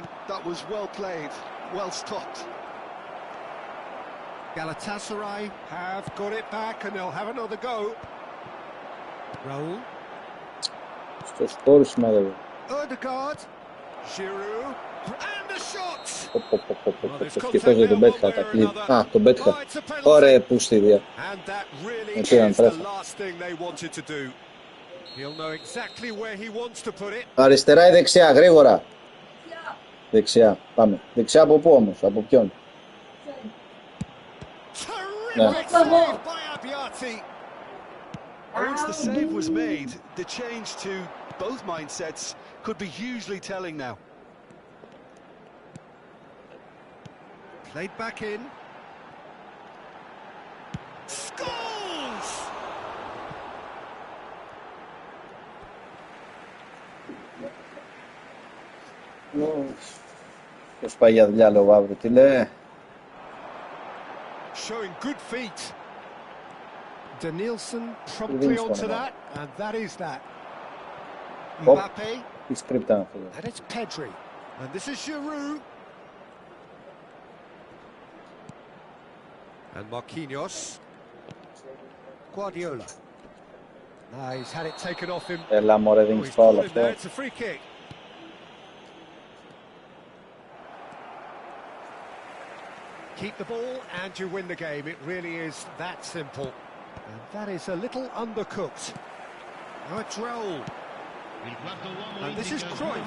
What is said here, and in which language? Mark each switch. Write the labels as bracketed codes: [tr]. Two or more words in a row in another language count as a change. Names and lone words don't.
[en] That was well played. Well stopped. Galatasaray have got it back and they'll have another go. Raul. Odegaard. Giroud. And the shot! [el] Ευτυχώς δεν τον πέτυχα τα κλειδ. Α, τον πέτυχα. Ωραία πούστιδια. [en] And that really is the last thing they wanted to do. He'll know exactly where he wants to put it. [el] Αριστερά ή δεξιά, γρήγορα. Δεξιά, πάμε. Δεξιά από πού όμως, από ποιον? [en] Terrific save by Abiati. Once the save was made, the change to both mindsets could be hugely telling now. Played back in. Scores! [el] Ποιος πάει για δουλειά λόγω αύριο, τι λέει? [en] Showing good feet. Danielson promptly onto that, and that is that. Mbappe. [el] Τι σκρίπτα αυτό. [en] And it's Pedri. And this is Giroud. And Marquinhos. Guardiola. Now he's had it taken off him. [el] Έλα μωρέ, δεν έχεις φάουλ αυτό. [en] It's a free kick. Keep the ball and you win the game. It really is that simple. And that is a little undercooked. Now it's Raul. And this is Cruyff.